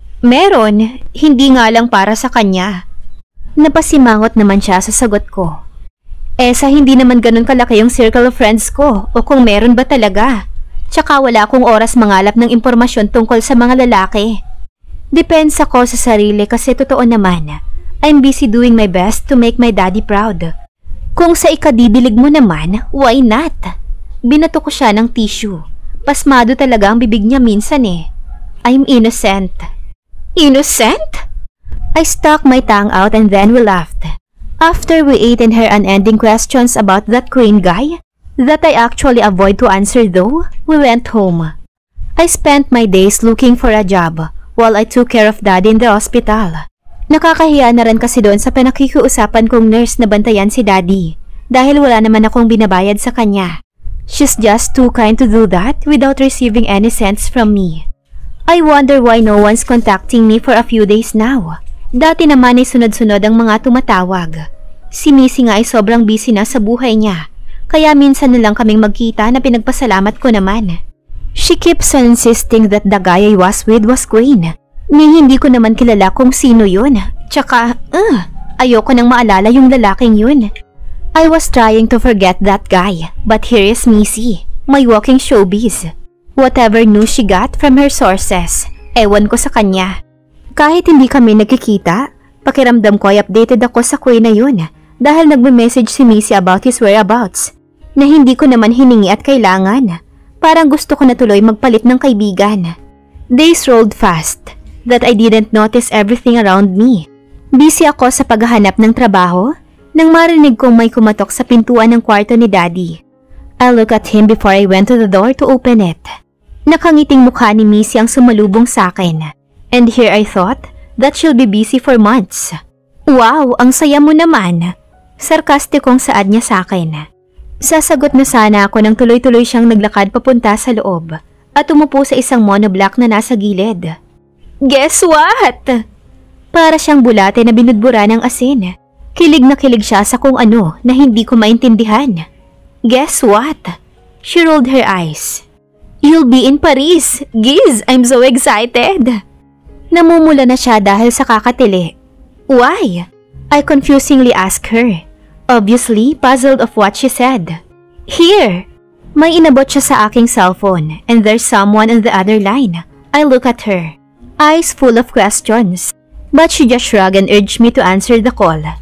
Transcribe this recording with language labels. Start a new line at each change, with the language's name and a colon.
Filipino: Meron, hindi nga lang para sa kanya. Napasimangot naman siya sa sagot ko. Sa hindi naman ganun kalaki yung circle of friends ko o kung meron ba talaga. Tsaka wala akong oras mangalap ng impormasyon tungkol sa mga lalaki. Depends ako sa sarili kasi totoo naman.
English: I'm busy doing my best to make my daddy proud.
Filipino: Kung sa ikadidilig mo naman,
English: why not?
Filipino: Binato ko siya ng tissue. Pasmado talaga ang bibig niya minsan eh.
English: I'm innocent. Innocent? I stuck my tongue out and then we laughed. After we ate and her unending questions about that Quinn guy, that I actually avoid to answer though, we went home. I spent my days looking for a job while I took care of Daddy in the hospital.
Filipino: Nakakahiya na rin kasi doon sa pinakikiusapan kong nurse na bantayan si Daddy dahil wala naman akong binabayad sa kanya.
English: She's just too kind to do that without receiving any cents from me. I wonder why no one's contacting me for a few days now.
Filipino: Dati naman ay sunod-sunod ang mga tumatawag. Si Missy nga ay sobrang busy na sa buhay niya, kaya minsan na lang kaming magkita na pinagpasalamat ko naman.
English: She keeps on insisting that the guy I was with was Quinn.
Filipino: Ni hindi ko naman kilala kung sino yun. Tsaka, ayoko nang maalala yung lalaking yun.
English: I was trying to forget that guy, but here is Missy, my walking showbiz. Whatever news she got from her sources,
Filipino: ewan ko sa kanya. Kahit hindi kami nagkikita, pakiramdam ko ay updated ako sa Quinn na yun dahil nagme-message si Missy
English: about his whereabouts
Filipino: na hindi ko naman hiningi at kailangan. Parang gusto ko na tuloy magpalit ng kaibigan.
English: Days rolled fast that I didn't notice everything around me.
Filipino: Busy ako sa paghahanap ng trabaho nang marinig kong may kumatok sa pintuan ng kwarto ni Daddy.
English: I looked at him before I went to the door to open it.
Filipino: Nakangiting mukha ni Missy ang sumalubong sa akin.
English: And here I thought that she'll be busy for months.
Filipino: Wow, ang saya mo naman. Sarkastikong saad niya sa akin. Sasagot na sana ako nang tuloy-tuloy siyang naglakad papunta sa loob at umupo sa isang monoblock na nasa gilid.
English: Guess what?
Filipino: Para siyang bulate na binudbura ng asin. Kilig na kilig siya sa kung ano na hindi ko maintindihan.
English: Guess what? She rolled her eyes. You'll be in Paris. Giz, I'm so excited.
Filipino: Namumula na siya dahil sa kakatili.
English: Why? I confusingly asked her, obviously puzzled of what she said. Here!
Filipino: May inabot siya sa aking cellphone
English: and there's someone on the other line. I look at her, eyes full of questions. But she just shrugged and urged me to answer the call.